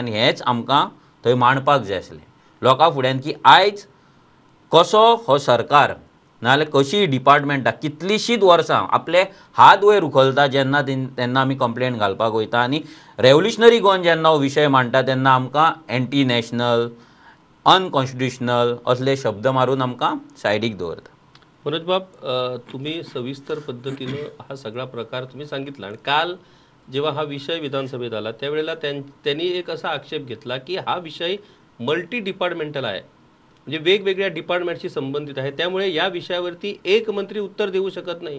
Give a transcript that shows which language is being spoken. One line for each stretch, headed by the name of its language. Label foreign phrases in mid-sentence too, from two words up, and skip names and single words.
Konkani: आनी हेंच आमकां थंय मांडपाक जाय आसलें लोकां फुड्यान की आयज कसो हो सरकार नाजाल्यार कशी डिपार्टमेंटां कितलींशींच वर्सां आपले हात वयर उखलता तेन्ना आमी कंप्लेंट घालपाक वयता. आनी रेव्होल्युशनरी गोवन जेन्ना हो विशय मांडटा तेन्ना आमकां
English: anti national,
Konkani: अनकॉन्स्टिट्युशनल असले शब्द मारून आमकां सायडीक दवरता.
Marathi: मनोज बाब, तुम्ही सविस्तर पद्धतीनं हा सगळा प्रकार तुम्ही सांगितला आणि काल जेव्हा हा विषय विधानसभेत आला त्यावेळेला त्यांनी एक असा आक्षेप घेतला की हा विषय
English: multi departmental
Marathi: आहे, म्हणजे वेगवेगळ्या डिपार्टमेंटशी संबंधित आहे, त्यामुळे या विषयावरती एक मंत्री उत्तर देऊ शकत नाही.